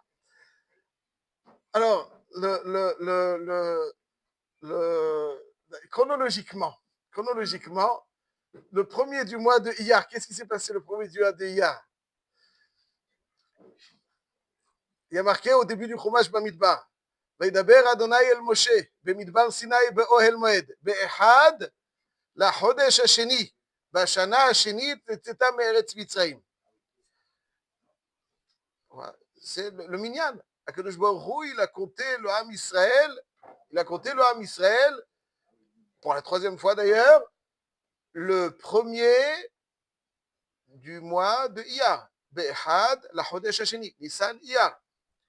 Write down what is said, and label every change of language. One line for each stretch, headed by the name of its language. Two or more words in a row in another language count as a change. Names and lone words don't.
French: Alors, chronologiquement, le premier du mois de Iyar, qu'est-ce qui s'est passé le premier du mois de Iyar? Il y a marqué au début du Chumash Bamidbar.
Hebrew: וידבר אדוני אל משה במדבר סיני באוהל מועד באחד לחודש השני בשנה השנית לצאתם מארץ מצרים.
French: C'est le minyan.
Hebrew: הקדוש ברוך הוא,
French: il a compté le Ham Israël, pour la troisième fois d'ailleurs, le premier du mois de Iyar,
Hebrew: באחד לחודש השני,
French: Nissan Iyar.